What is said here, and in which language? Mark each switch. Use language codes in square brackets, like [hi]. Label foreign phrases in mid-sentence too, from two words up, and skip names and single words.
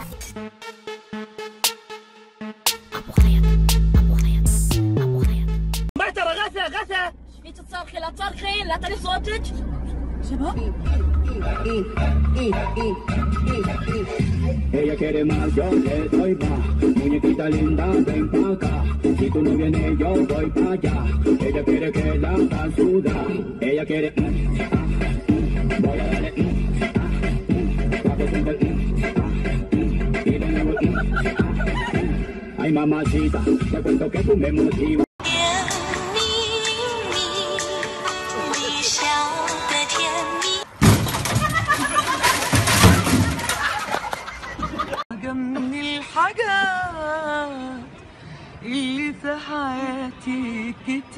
[ar] ابو خيط ابو خيط ابو خيط. ما ترى غثى ايش فيك تصرخي؟ لا تصرخين، لا تعلي صوتك. شباب [es] Ella quiere más, yo le doy más. Muñequita linda, ven pa' acá. Si tú no vienes, yo voy pa' allá. Ella quiere que la haga sudar. Ella quiere voy a darle pa' que sienta y de nuevo ay mamacita, te cuento que tú me motivas. [ar] من الحاجات اللي في حياتي كتير.